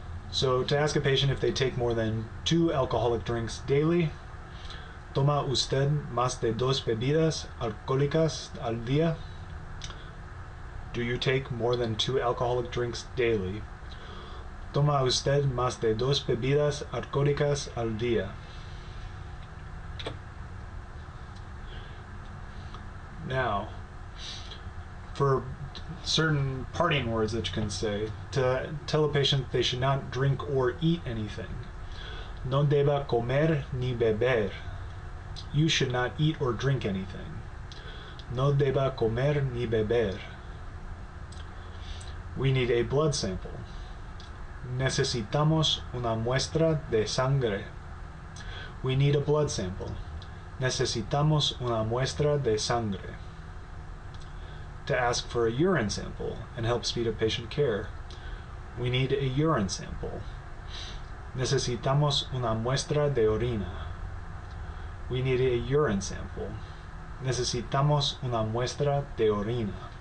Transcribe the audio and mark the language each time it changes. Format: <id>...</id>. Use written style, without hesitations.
<en>So to ask a patient if they take more than 2 alcoholic drinks daily:</en> <es>¿Toma usted más de 2 bebidas alcohólicas al día?</es> <en>Do you take more than 2 alcoholic drinks daily?</en> <es>¿Toma usted más de 2 bebidas alcohólicas al día?</es> <en>Now, for certain parting words that you can say to tell a patient they should not drink or eat anything:</en> <es>no deba comer ni beber.</es> <en>You should not eat or drink anything.</en> <es>No deba comer ni beber.</es> <en>We need a blood sample.</en> <es>Necesitamos una muestra de sangre.</es> <en>We need a blood sample.</en> <es>Necesitamos una muestra de sangre.</es> <en>To ask for a urine sample and help speed up patient care: we need a urine sample.</en> <es>Necesitamos una muestra de orina.</es> <en>We need a urine sample.</en> <es>Necesitamos una muestra de orina.</es>